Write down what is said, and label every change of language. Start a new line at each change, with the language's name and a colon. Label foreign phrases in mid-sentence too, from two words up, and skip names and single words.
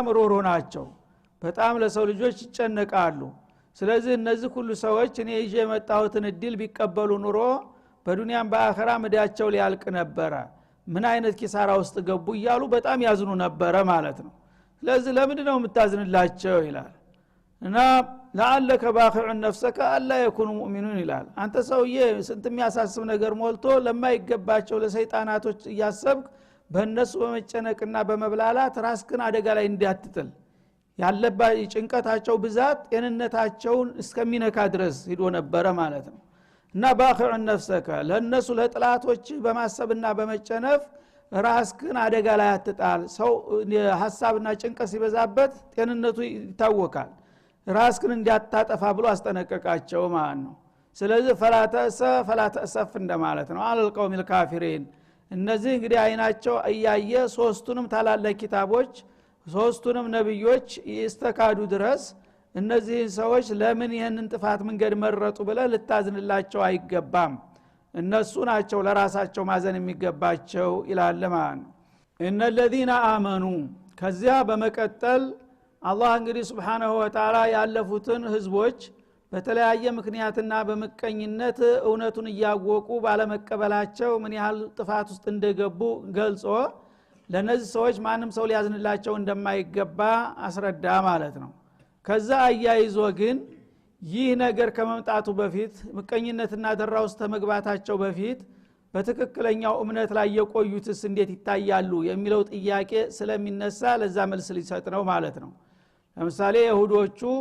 Amharic: ሩህሩህ ናቸው። በጣም ለሰው ልጆች ይጨነቃሉ። ስለዚህ እነዚህ ሁሉ ሰዎች እኔ ይዤ የመጣሁትን እድል ቢቀበሉ ኑሮ በዱንያም በአኺራ መዳቸው ሊያልቅ ነበረ፣ ምን አይነት ኪሳራ ውስጥ ገቡ እያሉ በጣም ያዝኑ ነበረ ማለት ነው። ስለዚህ ለምንድን ነው የምታዝንላቸው ይላል። እና
Arabic: لعلك باخع نفسك الا يكونوا مؤمنون
Amharic: ይላል አንተ ሰውዬ ስንት የሚያሳስብ ነገር ሞልቶ ለማይገባቸው ለሰይጣናቶች ያሰብክ በእነሱ በመጨነቅና በመብላላት ራስክን አደጋ ላይ እንዲያትጥል ያለባ ጭንቀታቸው ብዛት ጤንነታቸውን እስከሚነካ ድረስ ሄዶ ነበር ማለት ነው እና
Arabic: باخع نفسك
Amharic: ለነሱ ለጥላቶች በማሰብና በመጨነፍ ራስክን አደጋ ላይ አትጣል ሰው ሐሳብና ጭንቀት ሲበዛበት ጤንነቱ ይታወቃል ራስክን እንዲያጣጣፋ ብሎ አስጠነቀቃቸው ማለት ነው ስለዚህ ፈላተሰፍ እንደማለት ነው
Arabic: على القوم الكافرين
Amharic: እነዚህ እንግዲህ አይናቸው እያየ ሶስቱንም ታላላቅ ኪታቦች ሶስቱንም ነብዮች ይስተካዱ ድረስ እነዚህ ሰዎች ለምን ይሄንን ጥፋት መንገድ መረጡ ብለ ልታዝንላቸው አይገባም እነሱ ናቸው ለራሳቸው ማዘን የሚገባቸው ይላል ማለት ነው እነ
Arabic: الذين آمنوا
Amharic: ከዚያ በመቀጠል አላህ እንግዲህ
Arabic: سبحانه وتعالى
Amharic: ያለፉትን ህዝቦች በተለያየ ምክንያትና በመቀኝነት እውነቱን ያወቁ ባለመቀበላቸው ምን ያህል ጥፋት ውስጥ እንደገቡ ገልጾ ለነዚህ ሰዎች ማንም ሰው ሊያዝንላቸው እንደማይገባ አስረዳ ማለት ነው ከዛ አያይዞ ግን ይህ ነገር ከመምጣቱ በፊት ምቀኝነትና ደራ ውስጥ ተመግባታቸው በፊት በትክክለኛው እምነት ላይ የቆዩትስ እንዴት ይታያሉ የሚለው ጥያቄ ስለሚነሳ ለዛ መልስ ሊሰጥ ነው ማለት ነው ለምሳሌ ይሁዶቹ